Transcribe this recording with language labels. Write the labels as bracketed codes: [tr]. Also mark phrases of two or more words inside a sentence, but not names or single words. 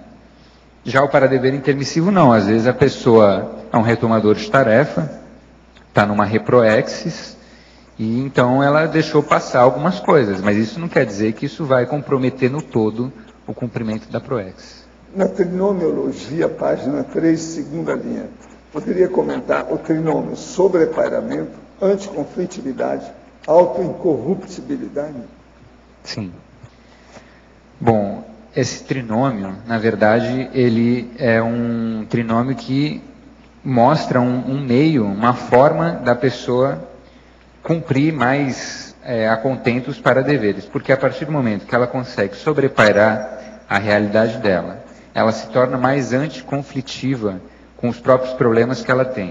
[pt] Já o paradever intermissivo não. Às vezes a pessoa é um retomador de tarefa, está numa reproexis, e então ela deixou passar algumas coisas, mas isso não quer dizer que isso vai comprometer no todo o cumprimento da proex. Na trinomiologia, página 3, segunda linha, poderia comentar o trinômio sobrepairamento, anticonflitividade, autoincorruptibilidade? Sim. Bom, esse trinômio, na verdade, ele é um trinômio que mostra um meio, uma forma da pessoa cumprir mais a contento os paradeveres, porque a partir do momento que ela consegue sobrepairar a realidade dela, ela se torna mais anticonflitiva com os próprios problemas que ela tem.